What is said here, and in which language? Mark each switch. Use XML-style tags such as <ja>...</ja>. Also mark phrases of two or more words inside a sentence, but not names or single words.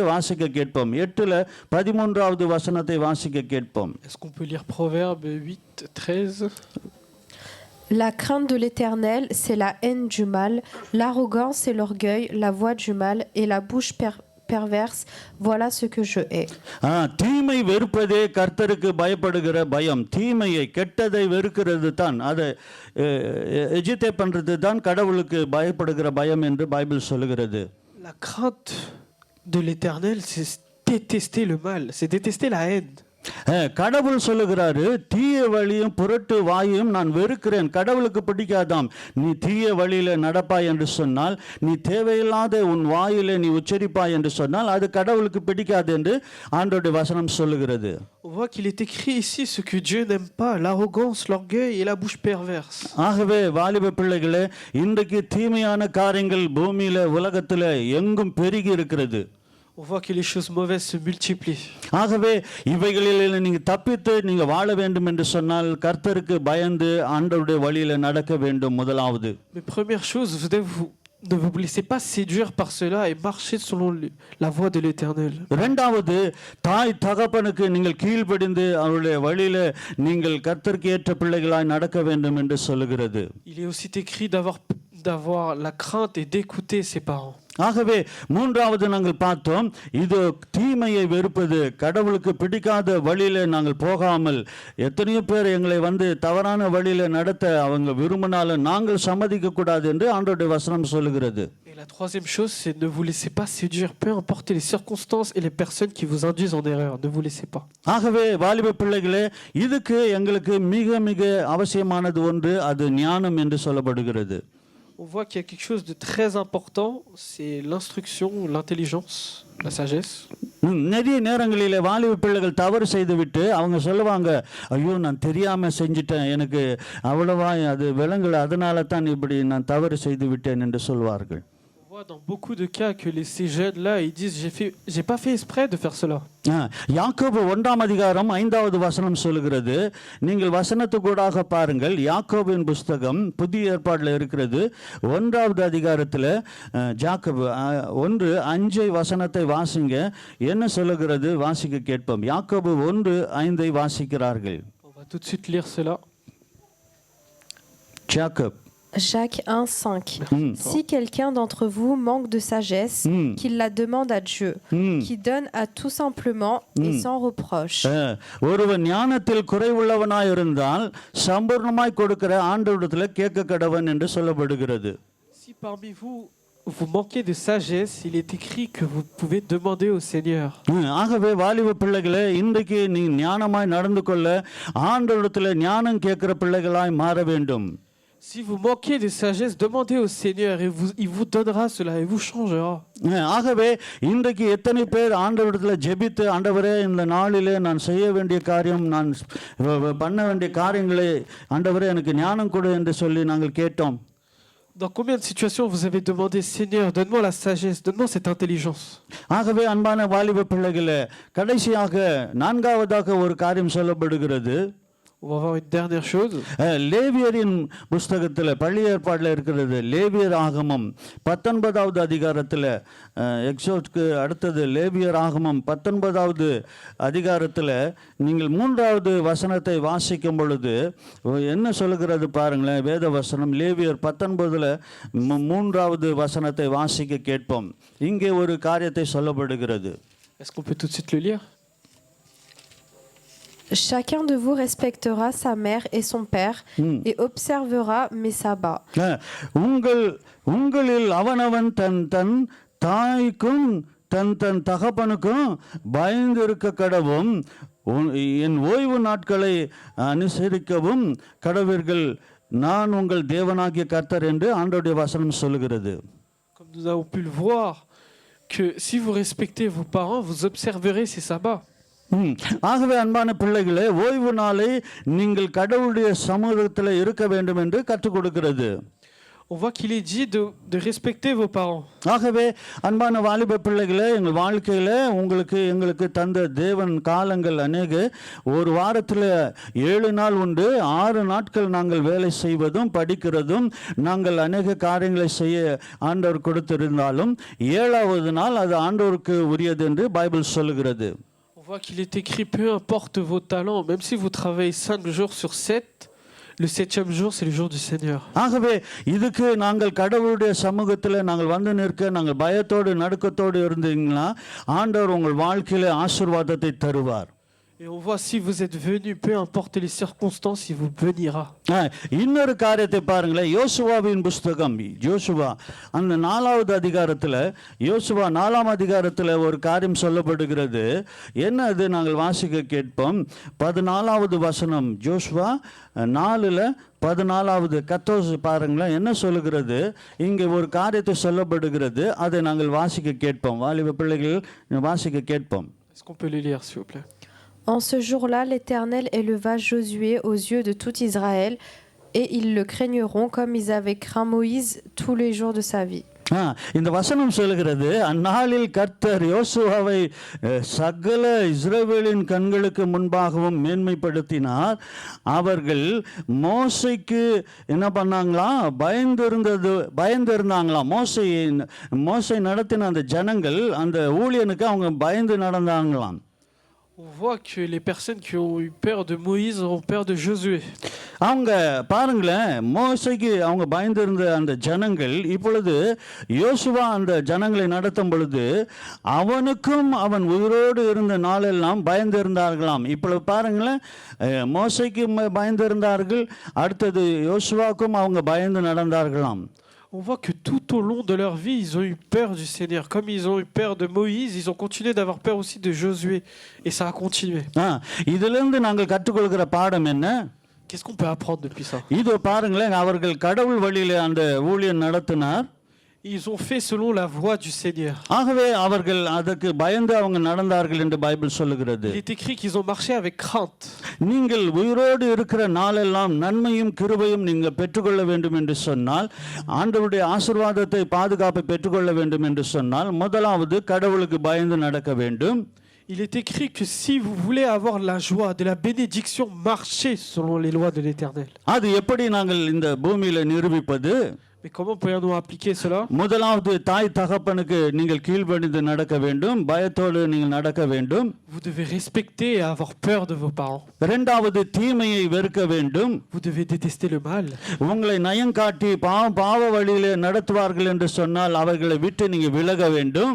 <ta>வாசிக்க கேட்போம். 8:13வது வசனத்தை வாசிக்க கேட்போம்.</ta> <fr>Est-ce qu'on peut lire Proverbe 8:13? La crainte de l'Éternel, c'est la haine du mal, l'arrogance et l'orgueil, la voix du mal et la bouche perverse, voilà ce que je hais.</fr> <ta>தீமை வெறுப்பதே கர்த்தருக்கு பயப்படுகிற பயம். தீமையை கெட்டதை வெறுக்கிறது தான், அதை எஜித்தே பண்றது தான் கடவுளுக்கு பயப்படுகிற பயம் என்று பைபிள் சொல்லுகிறது.</ta> <fr>La crainte de l'Éternel, c'est détester le mal, c'est détester la haine.</fr> <ta>கடவுள் சொல்லுகிறாரு, தீய வழியும் புரட்டு வாயும் நான் வெறுக்கிறேன். கடவுளுக்கு பிடிக்காதாம் நீ தீய வழியில நடப்பாய் என்று சொன்னால், நீ தேவையில்லாத உன் வாயிலே நீ உச்சரிப்பாய் என்று சொன்னால் அது கடவுளுக்கு பிடிக்காது என்று ஆண்டவருடைய வசனம் சொல்லுகிறது.</ta> <fr>On voit qu'il est écrit ici ce que Dieu n'aime pas, l'arrogance, l'orgueil et la bouche perverse.</fr> <ta>ஆகவே வாலிப பிள்ளைகளே, இன்றைக்கு தீமையான காரியங்கள் பூமியில உலகத்துல எங்கும் பெருகி இருக்கிறது.</ta> <fr>On voit que les choses mauvaises se multiplient.</fr> <ta>ஆகவே இவைகளில் நீங்க தப்பித்து நீங்க வாழ வேண்டும் என்று சொன்னால் கர்த்தருக்கு பயந்து ஆண்டவருடைய வழியில நடக்க வேண்டும். முதலாவது,</ta> <fr>Mais première chose, ne vous laissez pas séduire par cela et marchez selon la voie de l'Éternel.</fr> <ta>இரண்டாவது, தாய் தகப்பனுக்கு நீங்கள் கீழ்ப்படிந்து அவருடைய வழியில நீங்கள் கர்த்தருக்கு ஏற்ற பிள்ளைகளாய் நடக்க வேண்டும் என்று சொல்லுகிறது.</ta> <fr>Il est aussi écrit d'avoir la crainte et d'écouter ses parents.</fr> <ta>ஆகவே மூன்றாவது நாங்கள் பார்த்தோம், இது தீமையை வெறுப்பது, கடவுளுக்கு பிடிக்காத வழியில நாங்கள் போகாமல், எத்தனையோ பேர் எங்களை தவறான வழியில நடத்த அவங்க விரும்பினாலும் நாங்கள் சம்மதிக்க கூடாது என்று ஆண்டவருடைய வசனம் சொல்லுகிறது.</ta> <fr>Et la troisième chose, c'est ne vous laissez pas séduire, peu importe les circonstances et les personnes qui vous induisent en erreur. Ne vous laissez pas.</fr> <ta>ஆகவே வாலிப பிள்ளைகளே, இதுக்கு எங்களுக்கு மிக மிக அவசியமானது ஒன்று, அது ஞானம் என்று சொல்லப்படுகிறது.</ta> <fr>On voit qu'il y a quelque chose de très important, c'est l'instruction, l'intelligence, la sagesse.</fr> <ta>நிறைய நேரங்களில் வாலிப பிள்ளைகள் தவறு செய்துவிட்டு அவங்க சொல்லுவாங்க, ஐயோ நான் தெரியாம செஞ்சிட்டேன், எனக்கு அவ்வளவா அது விளங்கல, அதனால தான் இப்படி நான் தவறு செய்து விட்டேன் என்று சொல்வார்கள்.</ta> <fr>On voit dans beaucoup de cas que ces jeunes-là, ils disent j'ai pas fait exprès de faire cela.</fr> <ta>யாக்கோபு 1ஆம் அதிகாரம் 5வது வசனம் சொல்லுகிறது. நீங்கள் வசனத்துக்கூடாக பாருங்கள். யாக்கோபின் புஸ்தகம் புதிய ஏற்பாட்டில் இருக்கிறது. 1வது அதிகாரத்தில் யாக்கோபு 1:5 வசனத்தை வாசிங்க. என்ன சொல்லுகிறது? வாசிக்க கேட்போம். யாக்கோபு 1:5 வாசிக்கிறார்கள்.</ta> <fr>On va tout de suite lire cela. Jacques 1:5. Si quelqu'un d'entre vous manque de sagesse, qu'il la demande à Dieu, qui donne à tout simplement et sans reproche.</fr> <ta>ஒருவன் ஞானத்தில் குறைவுள்ளவனாய் இருந்தால் சம்பூர்ணமாய் கொடுக்கிற ஆண்டவரிடத்தில் கேட்க கடவன் என்று சொல்லப்படுகிறது.</ta> <fr>Si parmi vous manquez de sagesse, il est écrit que vous pouvez demander au Seigneur.</fr> <ta>ஆகவே வாலிப பிள்ளைகளே, இன்றைக்கு நீ ஞானமாய் நடந்து கொள்ள ஆண்டவரிடத்தில் ஞானம் கேட்கிற பிள்ளைகளாய் மாற வேண்டும்.</ta> <fr>Si vous manquez de sagesse, demandez au Seigneur et il vous donnera cela et vous changera.</fr> <ta>ஆகவே இன்றைக்கு எத்தனை பேர் ஆண்டவரிடத்தில் ஜெபித்து, ஆண்டவரே இந்த நாளிலே நான் செய்ய வேண்டிய காரியம், நான் பண்ண வேண்டிய காரியங்களை ஆண்டவரே எனக்கு ஞானம் கொடு என்று சொல்லி நாங்கள் கேட்டோம்.</ta> <fr>Dans combien de situations vous avez demandé, Seigneur, donne-moi la sagesse, donne-moi cette intelligence.</fr> <ta>ஆகவே அன்பான வாலிப பிள்ளைகளே, கடைசியாக 4வதாக ஒரு காரியம் சொல்லப்படுகிறது.</ta> <fr>On va voir une dernière chose.</fr> <ta>லேவியரின் புஸ்தகத்தில் பழைய ஏற்பாட்டில் இருக்கிறது. லேவியர் ஆகமம் 19வது அதிகாரத்தில், எக்ஸோட்க்கு அடுத்தது லேவியர் ஆகமம் 19வது அதிகாரத்தில் நீங்கள் 3வது வசனத்தை வாசிக்கும் பொழுது என்ன சொல்லுகிறது பாருங்களேன். வேத வசனம் லேவியர் 19ல் 3வது வசனத்தை வாசிக்க கேட்போம். இங்கே ஒரு காரியத்தை சொல்லப்படுகிறது.</ta> <fr>Est-ce qu'on peut tout de suite le lire? Chacun de vous respectera sa mère et son père et observera mes sabbats.</fr> <ta>உங்களில் அவனவன் தன் தன் தாய்க்கும் தன் தன் தகப்பனுக்கும் பயந்து இருக்க கடவும், என் ஓய்வு நாட்களை அனுசரிக்கவும் கடவீர்கள், நான் உங்கள் தேவனாகிய கர்த்தர் என்று ஆண்டவருடைய வசனம் சொல்லுகிறது.</ta> <fr>Comme nous avons pu le voir, que si vous respectez vos parents, vous observerez ces sabbats.</fr> <ta>ஆகவே அன்பான பிள்ளைகளே, ஓய்வு நாளை நீங்கள் கடவுளுடைய சமூகத்தில் இருக்க வேண்டும் என்று கற்றுக் கொடுக்கிறது.</ta> <fr>On voit qu'il est dit de respecter vos parents.</fr> <ta>ஆகவே அன்பான வாலிப பிள்ளைகளே, எங்கள் வாழ்க்கையில் எங்களுக்கு தந்த தேவன் காலங்கள் அநேக. ஒரு வாரத்தில் 7 நாள் உண்டு. 6 நாட்கள் நாங்கள் வேலை செய்வதும் படிக்கிறதும் நாங்கள் அநேக காரியங்களை செய்ய ஆண்டவர் கொடுத்திருந்தாலும் 7வது நாள் அது ஆண்டவருக்கு உரியது என்று பைபிள் சொல்லுகிறது.</ta> <fr>On voit qu'il est écrit, peu importe vos talents, même si vous travaillez 5 jours sur 7, le 7e jour, c'est le jour du Seigneur.</fr> <ta>ஆகவே இதுக்கு நாங்கள் கடவுளுடைய சமூகத்தில் நாங்கள் நிற்க நாங்கள் பயத்தோடு நடுக்கத்தோடு இருந்தீங்கன்னா ஆண்டவர் உங்கள் வாழ்க்கையில ஆசீர்வாதத்தை தருவார்.</ta> <fr>Et on voit si vous êtes venus, peu importe les circonstances, il vous bénira.</fr> <ta>இன்னொரு காரியத்தை பாருங்களேன், யோசுவாவின் புஸ்தகம், யோசுவா அந்த 4வது அதிகாரத்தில், யோசுவா 4ஆம் அதிகாரத்தில் ஒரு காரியம் சொல்லப்படுகிறது. என்ன அது? நாங்கள் வாசிக்க கேட்போம். 14வது வசனம், யோசுவா 4:14 14 பாருங்களேன் என்ன சொல்லுகிறது. இங்கே ஒரு காரியத்தை சொல்லப்படுகிறது, அதை நாங்கள் வாசிக்க கேட்போம். வாலிப பிள்ளைகள் வாசிக்க கேட்போம்.</ta> <fr>Est-ce qu'on peut le lire, s'il vous plaît? En ce jour-là, l'Éternel éleva Josué aux yeux de tout Israël, et ils le craigneront comme ils avaient craint Moïse tous les jours de sa vie.</fr> <ta>இந்த வசனம் சொல்லுகிறது, அந்நாளில் கர்த்தர் யோசுவாவை சகல இஸ்ரவேலின் கண்களுக்கு முன்பாகவும் மேன்மைப்படுத்தினார். அவர்கள் மோசைக்கு என்ன பண்ணாங்களாம்? பயந்திருந்தாங்களாம். மோசை நடத்தின அந்த ஜனங்கள், அந்த ஊழியனுக்கு அவங்க பயந்து நடந்தாங்களாம்.</ta> <fr>On voit que les personnes qui ont eu peur de Moïse ont peur de Josué.</fr> <ta>அவங்க பாருங்களேன், மோசைக்கு அவங்க பயந்திருந்த அந்த ஜனங்கள் இப்பொழுது யோசுவா அந்த ஜனங்களை நடத்தும் பொழுது அவனுக்கும் அவன் உயிரோடு இருந்த நாளெல்லாம் பயந்திருந்தார்களாம். இப்பொழுது பாருங்களேன், மோசைக்கு பயந்திருந்தார்கள், அடுத்தது யோசுவாக்கும் அவங்க பயந்து நடந்தார்களாம்.</ta> <fr>On voit que tout au long de leur vie, ils ont eu peur du Seigneur. Comme ils ont eu peur de Moïse, ils ont continué d'avoir peur aussi de Josué. Et ça a continué.</fr> <ta>இதிலிருந்து நாங்கள் கற்றுக்கொள்கிற பாடம் என்ன?</ta> <fr>Qu'est-ce qu'on peut apprendre depuis ça?</fr> <ta>இதோ பாருங்களேன், அவர்கள் கடவுள் வழியிலே அந்த ஊழியம் நடத்தினார்.</ta> <fr>Ils ont fait selon la voie du Seigneur.</fr> <ta>ஆகவே அவர்கள் அதற்கு பயந்து அவங்க நடந்தார்கள் என்று பைபிள் சொல்லுகிறது.</ta> <fr>Il est écrit qu'ils ont marché avec crainte.</fr> <ta>நீங்கள் உயிரோடு இருக்கிற நாளெல்லாம் நன்மையும் கிருபையும் நீங்கள் பெற்றுக்கொள்ள வேண்டும் என்று சொன்னால், ஆண்டவருடைய ஆசீர்வாதத்தை பாதுகாப்பை பெற்றுக்கொள்ள வேண்டும் என்று சொன்னால், முதலாவது கடவுளுக்கு பயந்து நடக்க வேண்டும்.</ta> <fr>Il est écrit que si vous voulez avoir la joie de la bénédiction, marchez selon les lois de l'Éternel.</fr> <ta>அது எப்படி நாங்கள் இந்த பூமியில நிரூபிப்பது?</ta> <fr>Mais comment pourrions-nous appliquer cela?</fr> <ta>முதலாவது தாய் தகப்பனுக்கு நீங்கள் கீழ்ப்படிந்து நடக்க வேண்டும், பயத்தோடு நீங்கள் நடக்க வேண்டும்.</ta> <fr>Vous devez respecter et avoir peur de vos parents.</fr> <ta>இரண்டாவது தீமையை வெறுக்க வேண்டும்.</ta> <fr>Vous devez détester le mal.</fr> <ta>உங்களை நயங்காட்டி பாவ வழியிலே நடத்துவார்கள் என்று சொன்னால் அவர்களை விட்டு நீங்க விலக வேண்டும்.</ta>